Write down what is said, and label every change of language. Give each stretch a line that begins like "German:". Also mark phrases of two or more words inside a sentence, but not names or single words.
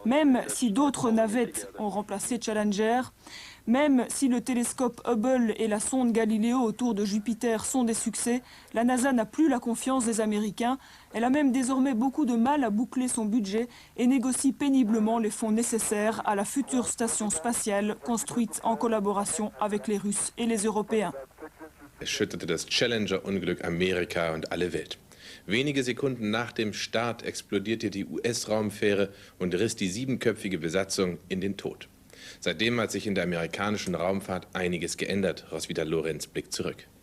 French: Même si d'autres navettes ont remplacé Challenger, Même si le télescope Hubble et la sonde Galileo autour de Jupiter sont des succès, la NASA n'a plus la confiance des Américains. Elle a même désormais beaucoup de mal à boucler son budget et négocie péniblement les fonds nécessaires à la future station spatiale construite en collaboration avec les Russes et les Européens.
German: Erschütterte das Challenger-Unglück Amerika und alle Welt. Wenige Sekunden nach dem Start explodierte die US-Raumfähre und riss die 7-köpfige Besatzung in den Tod. Seitdem hat sich in der amerikanischen Raumfahrt einiges geändert. Roswitha Lorenz blickt zurück.